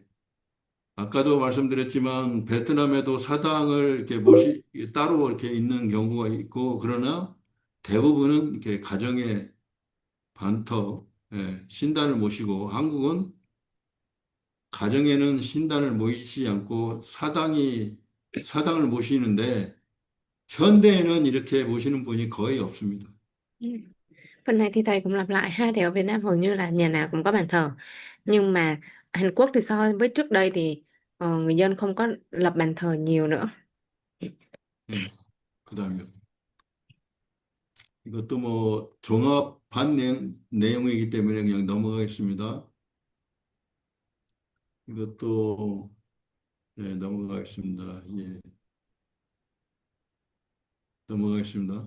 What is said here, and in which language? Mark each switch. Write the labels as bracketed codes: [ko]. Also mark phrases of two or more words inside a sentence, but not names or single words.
[ko] 아까도 말씀드렸지만 베트남에도 사당을 이렇게 따로 이렇게 있는 경우가 있고 그러나 대부분은 이렇게 가정의 반터, 신단을 모시고 한국은 가정에는 신단을 모이지 않고 사당을 모시는데 현대에는 이렇게 모시는 분이 거의 없습니다. [vi] Ừ. Phần này thì thầy cũng lặp lại ha, thì ở Việt Nam hầu như là nhà nào cũng có bàn thờ, nhưng mà Hàn Quốc thì so với trước đây thì người dân không có lập bàn thờ nhiều nữa. [ko] 예. 그다음에 이것도 뭐 종합한 내용이기 때문에 그냥 넘어가겠습니다. 이것도 네, 넘어가겠습니다. 예, 넘어가겠습니다.